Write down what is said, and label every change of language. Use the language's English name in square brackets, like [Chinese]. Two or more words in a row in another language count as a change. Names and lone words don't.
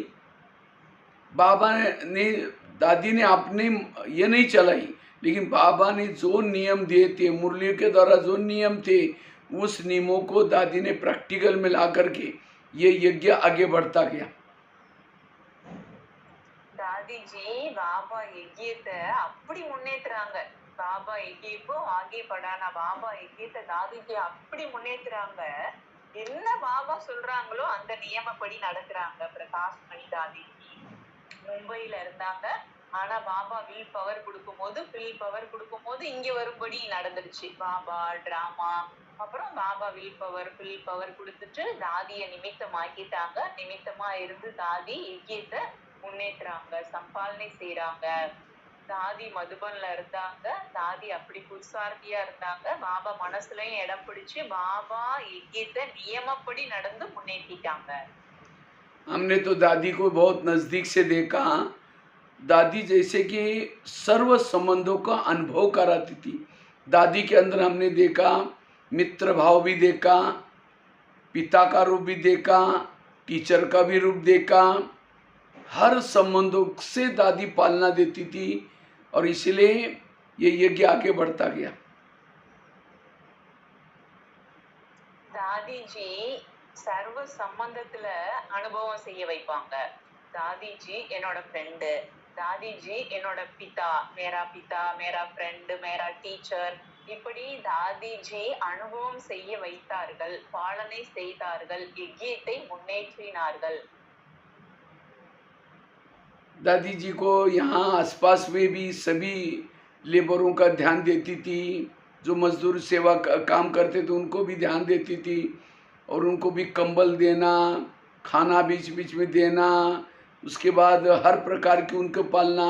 [Hindi] बाबा ने दादी ने अपने ये नहीं चलाई, लेकिन बाबा ने जो नियम दिए थे, मुरली के द्वारा जो नियम थे, उस नियमों को दादी ने प्रैक्टिकल में ला करके ये यज्ञ आगे बढ़ता गया। [Tamil] दादी जी बाबा यज्ञத்தை அப்படி முன்னேத்துறாங்க. பாபா யஜ்யப்போ [Hindi] आगे बढ़ना [Tamil] பாபா யஜ்யத்தை தாதிஜி அப்படி முன்னேத்துறாங்க. என்ன பாபா சொல்றாங்களோ அந்த நியமப்படி நடக்கிறாங்க. பிரகாஷ் மணி தாதிஜி மும்பைல இருந்தாங்க, ஆனா பாபா [English] will power [Tamil] கொடுக்கும்போது இங்க வரும்படி நடந்துருச்சு. பாபா டிராமா, அப்புறம் பாபா [English] will power [Tamil] கொடுத்துட்டு தாதிய நிமித்தமாக்கிட்டாங்க. நிமித்தமா இருந்து தாதி யஜ்யத்தை முன்னேற்றுறாங்க, சம்பாலனை செய்யறாங்க. தாதி மதுபன்ல இருந்தாங்க, தாதி அப்படி புதுசார்த்தியா இருந்தாங்க. பாபா மனசுலயும் இடம் பிடிச்சு பாபா யஜ்யத்தை நியமப்படி நடந்து முன்னேற்றிட்டாங்க. [Hindi] हमने तो दादी को बहुत नजदीक से देखा। दादी जैसे कि सर्व संबंधों का अनुभव कराती थी। दादी के अंदर हमने देखा मित्र भाव भी देखा, पिता का रूप भी देखा, टीचर का भी रूप देखा। हर संबंधों से दादी पालना देती थी, और इसलिए ये यज्ञ आगे बढ़ता गया। [Tamil] दादी जी சர்வ சம்பந்தத்துல அனுபவம் செய்ய வைப்பாங்க. தாதிஜி என்னோட ஃப்ரெண்டு, தாதிஜி என்னோட பிதா, [Hindi] मेरा फ्रेंड, मेरा टीचर, [Tamil] இப்படி தாதிஜி அனுபவம் செய்ய வைத்தார்கள், பாலனை செய்தார்கள், யஜ்யத்தை முன்னேற்றினார்கள். [Hindi] दादी जी को यहाँ आसपास में भी सभी लेबरों का ध्यान देती थी, जो मजदूर सेवा काम करते थे उनको भी ध्यान देती थी, और उनको भी कंबल देना, खाना बीच बीच में देना, उसके बाद हर प्रकार की उनको पालना।